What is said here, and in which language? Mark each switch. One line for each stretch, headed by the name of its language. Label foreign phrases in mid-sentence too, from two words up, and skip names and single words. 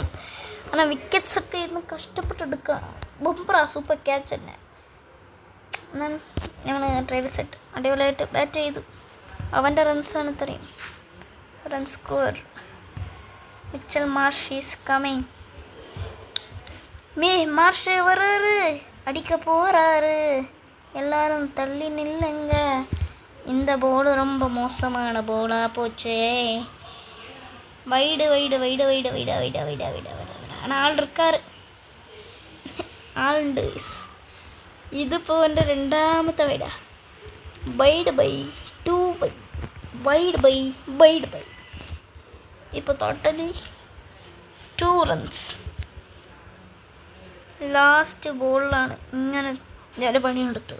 Malayalam: കാരണം വിക്കറ്റ്സ് ഒക്കെ ഇന്ന് കഷ്ടപ്പെട്ടെടുക്കുകയാണ്. ബുംറ
English: super catch
Malayalam: തന്നെ. എന്നാൽ ഞങ്ങൾ ട്രേവിസ് ഹെഡ് അടിപൊളിയായിട്ട് ബാറ്റ് ചെയ്തു. അവൻ്റെ റൺസാണ് ഇത്രയും.
English: run score. Mitchell Marsh is coming.
Tamil: மார்ஷ் வர்றாரு, அடிக்க போகிறாரு. எல்லாரும் தள்ளி நில்லுங்க. இந்த போல் ரொம்ப மோசமான போலாக போச்சே. வைடு. ஆனால் ஆள் இருக்கார்.
Malayalam: ஆளுண்டு. ഇതിപ്പോൾ എൻ്റെ 2ാമത്തെ വൈഡാ.
English: wide bye 2 bye wide bye.
Malayalam: ഇപ്പോൾ
English: totally 2 runs.
Malayalam: ലാസ്റ്റ് ബോളിലാണ് ഇങ്ങനെ ഞാൻ പണിയെടുത്തത്.